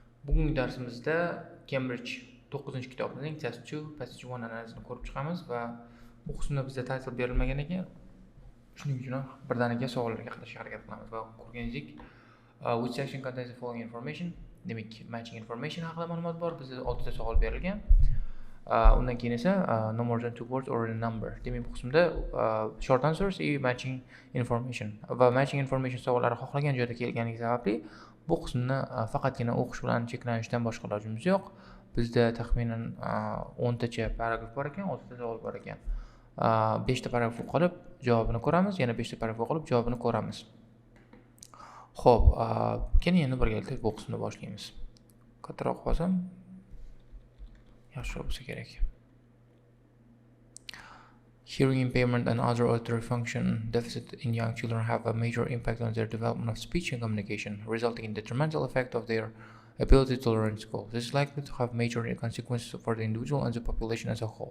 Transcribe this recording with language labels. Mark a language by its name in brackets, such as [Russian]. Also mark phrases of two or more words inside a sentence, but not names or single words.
[Uzbek] Bugungi darsimizda Cambridge 9-kitobning Test 2, Passage 1 analizini ko'rib chiqamiz va bu qismda bizda title berilmagan ekan. Shuning uchun birdaniga savollarga qarashga harakat qilamiz va ko'rganingizdek, [English] which section contains the following information? [Uzbek] Demak, [English] matching information [Uzbek] haqida ma'lumot bor. Bizga 6 ta savol berilgan. Undan keyin esa [English] no more than 2 words or a number. [Uzbek] Demak, bu qismda [English] short answers and matching information [Uzbek] va [English] matching information [Uzbek] savollari xohlagan joyda kelganligi sababli bu qismni faqatgina o'qish bilan cheklanishdan boshqa ilojimiz yo'q. Bizda taxminan 10 tacha paragraf bor ekan, 6 ta savol bor ekan. 5 ta paragraf o'qib javobini ko'ramiz, yana 5 ta paragraf o'qib javobini ko'ramiz. Xo'p, keling endi birgalikda bu qismni boshlaymiz. Kattaroq qilsam yaxshi bo'lsa kerak. [English] Hearing impairment and other auditory function deficit in young children have a major impact on their development of speech and communication, resulting in detrimental effect of their ability to learn in school. This is likely to have major consequences for the individual and the population as a whole.